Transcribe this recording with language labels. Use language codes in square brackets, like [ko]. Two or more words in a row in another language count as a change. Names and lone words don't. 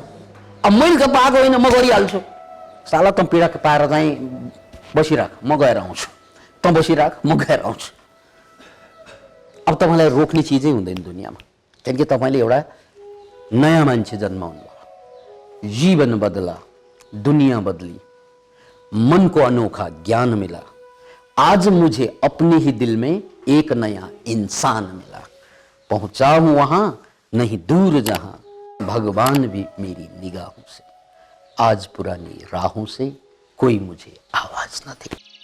[ne] अब मैले त पाएको होइन, म गरिहाल्छु। साला त पीडा पाएर चाहिँ बसिराख, म गएर आउँछु। त बसिराख, म गएर आउँछु। अब तपाईँलाई रोक्ने चिजै हुँदैन दुनियाँमा, किनकि तपाईँले एउटा नयाँ मान्छे जन्माउनु भयो। [hi] जीवन बदला, दुनिया बदली, मन को अनोखा ज्ञान मिला, आज मुझे अपने ही दिल में एक नया इंसान मिला। पहुंचा हूं वहां, नहीं दूर जहां, भगवान भी मेरी निगाहों से, आज पुरानी राहों से कोई मुझे आवाज न दे।